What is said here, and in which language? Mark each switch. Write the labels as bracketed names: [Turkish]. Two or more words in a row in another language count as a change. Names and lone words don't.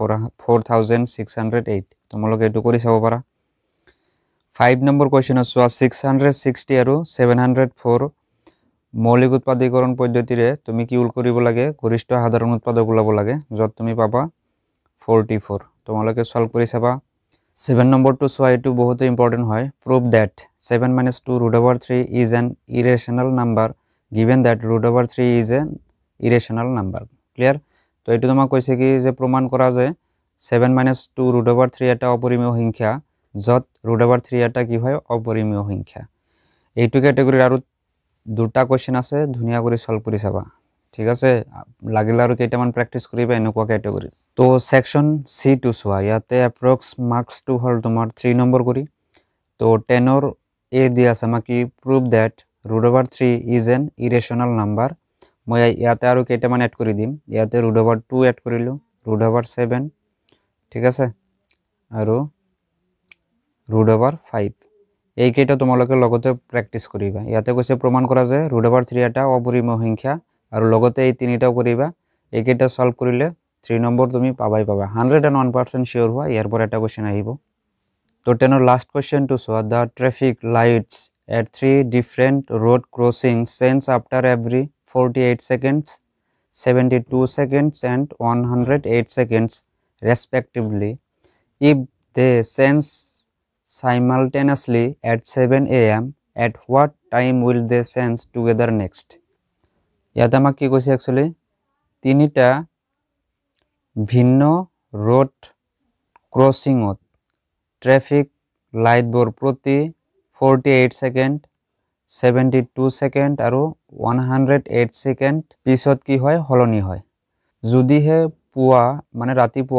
[Assamese] 4608 তোমালোকে এটো কৰি চাব পাৰা 5 নম্বৰ কোশ্চেনত সোৱা 660 আৰু 704 মৌলিক উৎপাদীকৰণ পদ্ধতিৰে তুমি কি উল কৰিব লাগে গৰিষ্ঠ সাধাৰণ উৎপাদক ওলাব লাগে যত তুমি পাবা 44 তোমালোকে সলভ কৰি চাবা 7 নম্বৰ টু সোৱা এটো বহুত ইম্পৰ্টেন্ট হয় [English] prove that 7 - 2 √3 is an irrational number given that √3 is an irrational number clear [Assamese] তো এটো তোমাক কৈছে কি যে প্ৰমাণ কৰা যে 7 - 2 √3 এটা অপৰিমেয় সংখ্যা যত √3 এটা কি হয় অপৰিমেয় সংখ্যা এইটো ক্যাটাগৰীৰ আৰু দুটা কোশ্চেন আছে ধুনিয়া কৰি সলভ কৰি চাবা ঠিক আছে লাগিলে আৰু কেইটামান প্ৰ্যাকটিস কৰিবা এনেকুৱা ক্যাটাগৰী তো [English] section C [Assamese] টু সোৱা ইয়াতে এপ্ৰক্স মার্কস টু হল তোমাৰ 3 নম্বৰ কৰি তো 10 ৰ এ দিয়া আছে মাকি [English] prove that √3 is an irrational number [Assamese] মই ইয়াতে আৰু কেইটামান এড কৰি দিম ইয়াতে √2 এড কৰিলো √7 ঠিক আছে আৰু √5 এই কেইটা তোমালোকে লগতে প্ৰ্যাকটিস কৰিবা ইয়াতে কৈছে প্ৰমাণ কৰা যে √3 এটা অপৰিমেয় সংখ্যা আৰু লগতে এই তিনিটাও কৰিবা এই কেইটা সলভ কৰিলে 3 নম্বৰ তুমি পাবাই পাবা 101% শিওর হোৱা ইয়াৰ পৰা এটা কোশ্চেন আহিব তো 10 ৰ [English] last question টু সোৱা the traffic lights at 3 different road crossings change after every 48 seconds 72 seconds and 108 seconds respectively if they change simultaneously at 7 am at what time will they change together next [Assamese] ইয়াতে আমাক কি কৈছে एक्चुअली তিনিটা ভিন্ন [English] road crossingত traffic lightবোৰ [Assamese] প্ৰতি 48 সেকেন্ড 72 সেকেন্ড আৰু 108 সেকেন্ড পিছত কি হয় হলনি হয় যদিহে পুৱা মানে ৰাতিপুৱা